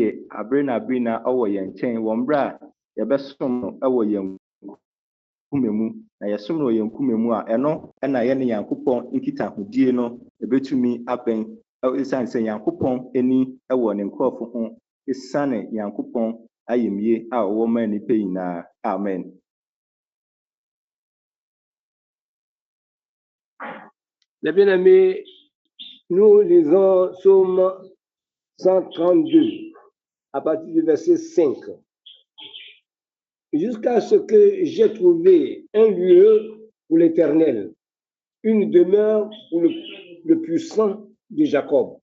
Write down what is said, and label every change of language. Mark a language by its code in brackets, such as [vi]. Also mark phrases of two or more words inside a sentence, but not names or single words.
[ak] abere na ɔwɔ yɛn nkyɛn wɔ mmerɛ a yɛbɛsom no ɛwɔ yɛn kume mu na yɛsom no wɔ yɛn kume mu a ɛno ɛna yɛne Nyankopɔn nkitahodie no ɛbɛtumi abɛn ɛsiane sɛ Nyankopɔn ani ɛwɔ ne nkurɔfo ho ɛsiane Nyankopɔn ayɛmie a ɔwɔ ma nnipa nyinaa. Amen. [fr] Les bien-aimés, nous lisons Psaume 132 à partir du verset 5. Jusqu'à ce que j'ai trouvé un lieu pour l'Éternel, une demeure pour le puissant de Jacob.